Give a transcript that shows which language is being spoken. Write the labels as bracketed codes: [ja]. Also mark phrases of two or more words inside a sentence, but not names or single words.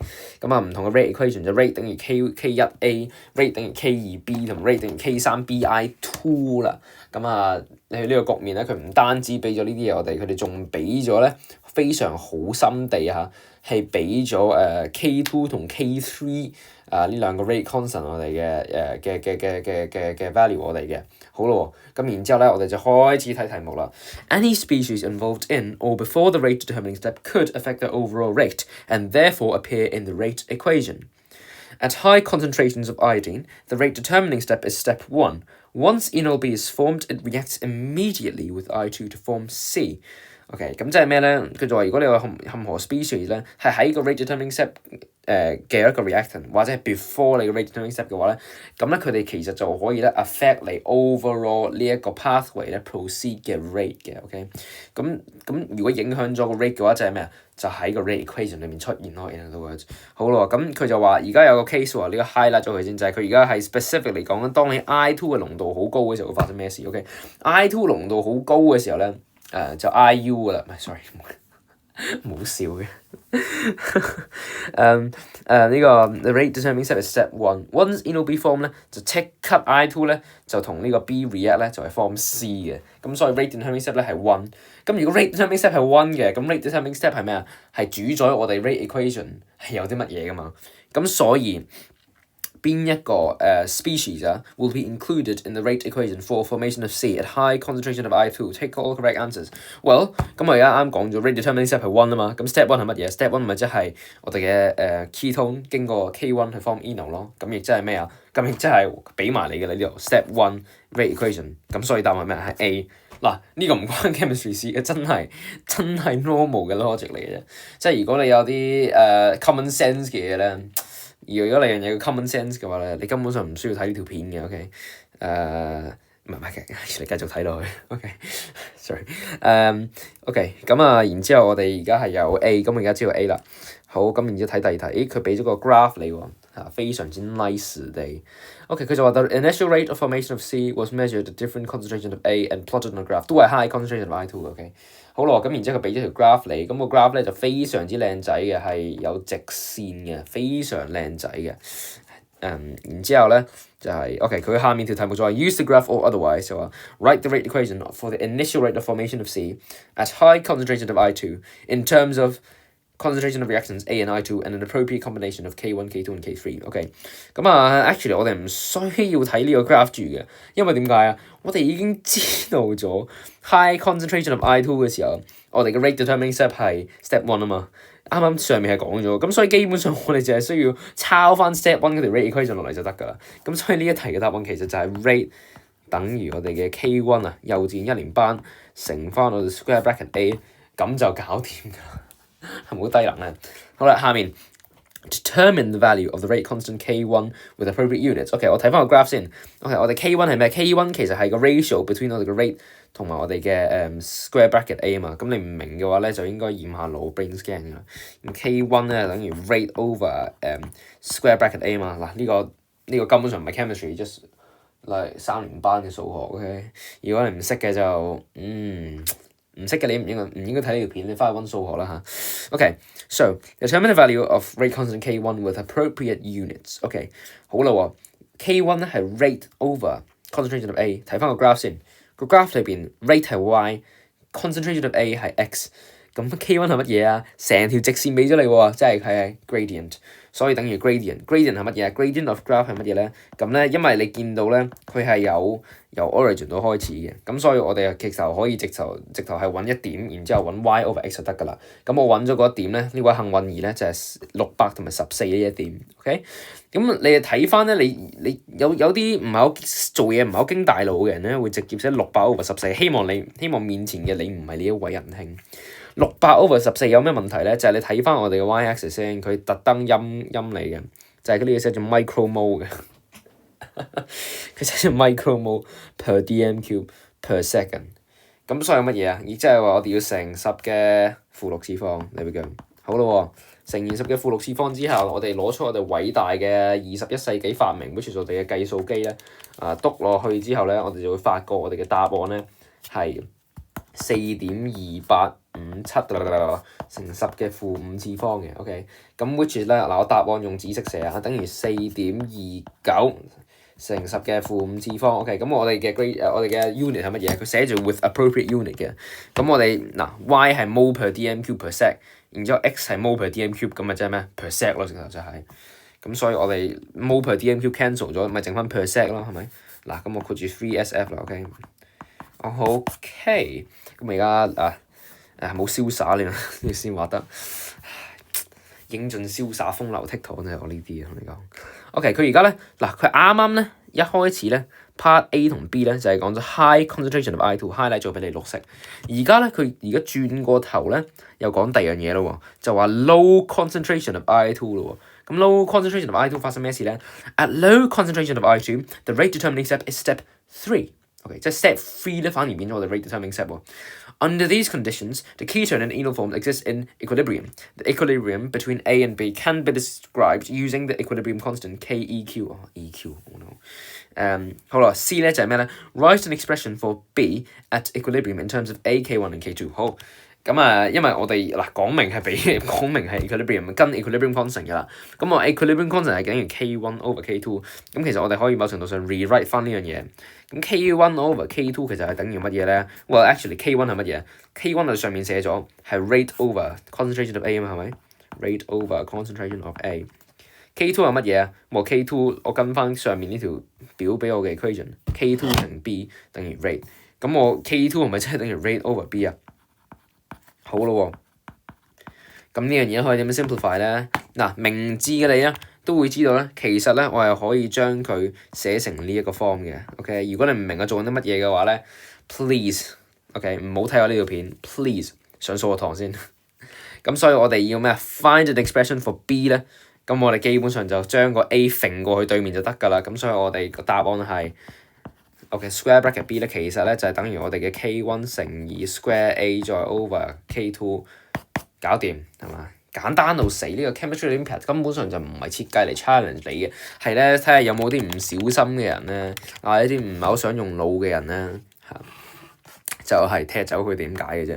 [yue] 咁唔同嘅 [en] rate equation [yue] 就 rate 等於 K1A，rate 等於 K2B 同 rate 等於 K3BI2 啦。咁你呢個局面咧，佢唔單止俾咗呢啲嘢我哋，佢哋仲俾咗咧非常好心地係俾咗K2 同 K3 呢兩個 [en] rate constant [yue] 我哋嘅value 我哋嘅。好咯，咁然之後咧，我哋就開始睇題目啦。 [en] Any species involved in or before the rate determining step could affect the overall rate and therefore appear in the rate equation. At high concentrations of iodine, the rate determining step is step 1. Once enol B is formed, it reacts immediately with I2 to form C. [yue] OK， 咁即係咩咧？佢就話如果你有任何 species 咧，係喺個 [en] rate determining step [yue] 嘅一個 reactant， 或者係 before 你嘅 [en] rate determining step [yue] 嘅話咧，咁咧佢哋其實就可以咧 affect 你 overall 呢一個 pathway 咧 proceed 嘅 rate 嘅。OK， 咁如果影響咗個 rate 嘅話，就係咩啊？就喺個 rate equation 裏面出現咯。 [en] In other words， [yue] 好咯，咁佢就話而家有個 case 喎，呢個 highlight 咗佢先，就係佢而家係 specific 嚟講緊，當你 I2 嘅濃度好高嘅時候會發生咩事 ？OK，I2 濃度好高嘅時候咧，就 IU 㗎啦，唔係 sorry， 冇笑嘅。 [en] 呢個 the rate determining step is step 1。Once enol B form [yue] 咧，就即刻 [en] I2 [yue] 咧就同呢個 [en] B react [yue] 咧就係 [en] form C 嘅。 [yue] 咁所以 [en] rate determining step [yue] 咧係 1。咁如果 [en] rate determining step [yue] 係 1嘅，咁 [en] rate determining step [yue] 係咩啊？係主宰我哋 rate equation 係有啲乜嘢㗎嘛？咁所以邊一個 [en] species will be included in the rate equation for formation of C at high concentration of I2? Take all correct answers. Well， [yue] 咁我而家啱講咗 [en] rate determining step [yue] 係 1啊嘛，咁 step 1係乜嘢 ？step 1咪即係我哋嘅ketone 經過 K1 去 form enol 咯，咁亦即係咩啊？咁亦即係俾埋你嘅你呢度 step 1 [en] rate equation， [yue] 咁所以答案係咩？係 A。嗱，呢個唔關 chemistry 事嘅，真係 normal 嘅 logic 嚟嘅啫。即係如果你有啲 [en] common sense [yue] 嘅嘢咧。如果你有 [en] common sense [yue] 嘅話咧，你根本上唔需要睇呢條片嘅。OK， 唔係嘅，你繼續睇落去。OK，sorry，OK， 咁然之後我哋而家係有 A， 咁我而家知道 A 啦。好，咁然之後睇第二題，佢俾咗個 [en] graph [yue] 你喎，非常之 [en] nice 地。OK， 佢就話 the initial rate of formation of C was measured at different concentration of A and plotted on a graph， [yue] 都係 [en] high concentration of I2。 [yue] OK， 好咯，咁然之後佢俾咗條 graph 你，咁個 graph 咧就非常之靚仔嘅，係有直線嘅，非常靚仔嘅。然之後咧就係 [en] OK， [yue] 佢下面條題目就話 [en] use the graph or otherwise 就話 write the rate equation for the initial rate of formation of C at high concentration of I2 in terms of concentration of reactants A and I2 and an appropriate combination of K1, K2 and K3。OK， 咁actually [yue] 我哋唔需要睇呢個 [en] graph [yue] 住嘅，因為點解啊？我哋已經知道咗 [en] high concentration of I2 [yue] 嘅時候，我哋嘅 [en] rate determining step [yue] 係 step 1啊嘛。啱啱上面係講咗，咁所以基本上我哋淨係需要抄翻 step 1嗰條 [en] rate equation [yue] 落嚟就得㗎啦。咁所以呢一題嘅答案其實就係 rate 等於我哋嘅 K1 啊，幼稚園一年班乘翻我哋 [en] square bracket A， [yue] 咁就搞掂㗎啦。係咪好低能咧？好啦，下面 [en] determine the value of the rate constant K1 with appropriate units。 [yue] OK， 我睇翻個 graph 先。OK， 我哋 K1 係咩 ？K1 其實係個 [en] ratio between [yue] 我哋嘅 rate 同埋我哋嘅 [en] square bracket A [yue] 啊嘛。咁你唔明嘅話咧，就應該驗下腦 [en] brain scan [yue] 㗎。咁 K1 咧等於 [en] rate over square bracket A [yue] 啊嘛。嗱，呢個根本上唔係 chemistry， [en] just like [yue] 3 年班嘅數學。OK， 如果你唔識嘅就唔識嘅你唔應該睇呢條片，你翻去溫數學啦嚇。OK， [en] so determine the value of rate constant K1 with appropriate units。 [yue] OK， 好啦喎 ，K1 咧係 [en] rate over concentration of A。 [yue] 睇翻個 graph 先，個 graph 裏邊 rate 係 y， [en] concentration of A [yue] 係 x。咁 K1 係乜嘢啊？成條直線俾咗你喎，即係佢係 gradient， 所以等於 gradient。gradient 係乜嘢啊 ？ [en] gradient of graph [yue] 係乜嘢咧？咁咧，因為你見到咧，佢係由 origin 到開始嘅，咁所以我哋直頭可以直頭係揾一點，然之後揾 [en] y over x [yue] 就得㗎啦。咁我揾咗嗰一點咧，呢位幸運兒咧就係600同埋14呢一點。OK， 咁你睇翻咧，你有啲唔係好做嘢唔係好經大腦嘅人咧，會直接寫600 over 14。希望面前嘅你唔係呢一位仁兄。600 over 14有咩問題咧？就係你睇翻我哋嘅 y-axis 先，佢特登陰你嘅，就係嗰啲嘢寫住 micromole 嘅，佢寫住 [en] micromole per dm cube per second。 [yue] 咁所以乜嘢啊？亦即係話我哋要乘10嘅負6次方，你會咁好咯喎。乘完10嘅負6次方之後，我哋攞出我哋偉大嘅21世紀發明 ， [en] which is [yue] 我哋嘅計數機咧，篤落去之後咧，我哋就會發覺我哋嘅答案咧係4.2857乘10嘅負5次方嘅。OK， 咁 [en] which is [yue] 咧嗱，我答案用紫色寫啊，等於4.29 乘10嘅負5次方。OK， 咁我哋嘅我哋嘅 unit 係乜嘢？佢寫住 [en] with appropriate unit [yue] 嘅。咁我哋嗱 y 係 [en] mole per dm cube per sec， [yue] 然之後 x係 [en] mole per dm cube， [yue] 咁咪即係咩 [en] per sec [yue] 咯，直頭就係。咁所以我哋 [en] mole per dm cube [yue] cancel 咗，咪剩翻 [en] per sec [yue] 咯，係咪？嗱，咁我括住 3SF 啦。OK， OK， 咁我而家冇瀟灑你先畫得。英俊瀟灑風流倜儻咧，我呢啲同你講。OK， 佢而家咧嗱，佢啱啱咧一開始咧 [en] part A [yue] 同 B 咧就係講咗 [en] high concentration of I2， [yue] highlight 咗俾你綠色。而家咧佢而家轉過頭咧又講第二樣嘢咯喎，就話 [en] low concentration of I2 [yue] 咯喎。咁 [en] low concentration of I2 [yue] 發生咩事咧 ？ [en] At low concentration of I2，the rate determining step is step 3。 [yue] OK， 即係 step 3咧反而變咗我哋 [en] rate determining step [yue] 喎。 [en] Under these conditions, the ketone and enol form exists in equilibrium. The equilibrium between A and B can be described using the equilibrium constant KEQ. EQ, oh no. 好啦 ，C 咧就係咩咧 ？Write an expression for B at equilibrium in terms of A, K1 and K2。 [yue] 好，咁因為我哋嗱講明係 equilibrium 跟 [en] equilibrium constant [yue] 㗎啦。咁我 [en] equilibrium constant [yue] 係等於 [en] K1 over K2。 [yue] 咁其實我哋可以某程度上 rewrite 翻呢樣嘢。咁 [en] K1 over K2 [yue] 其實係等於乜嘢咧 ？ [en] Well actually [yue] K1 係乜嘢 ？K1 係上面寫咗係 [en] rate over concentration of A [yue] 啊嘛，係咪 ？ [en] rate over concentration of A。 [yue] K2 係乜嘢啊？K2 我跟翻上面呢條表俾我嘅 equation，K2 乘 B 等於 rate。咁我 K2 係咪真係等於 [en] rate over B [yue] 啊？好咯喎，咁呢樣嘢可以點樣 simplify 咧？嗱，明智嘅你啊〜都會知道咧，其實咧我係可以將佢寫成呢一個 form 嘅。OK， 如果你唔明我做緊啲乜嘢嘅話咧 ，please，OK， 唔好睇我呢條片 ，please 上數學堂先。咁所以我哋要咩 ？ [en] Find an expression for B [yue] 咧，咁我哋基本上就將個 A 揈過去對面就得㗎啦。咁所以我哋個答案係 OK， [en] square bracket B [yue] 咧，其實咧就係等於我哋嘅 K1 乘以 square A 再 over K2， 搞掂係嘛？簡單到死，呢個 [en] chemistry Olympiad [yue] 根本上就唔係設計嚟 challenge 你嘅，係咧睇下有冇啲唔小心嘅人咧，一啲唔係好想用腦嘅人咧，就係踢走佢點解嘅啫。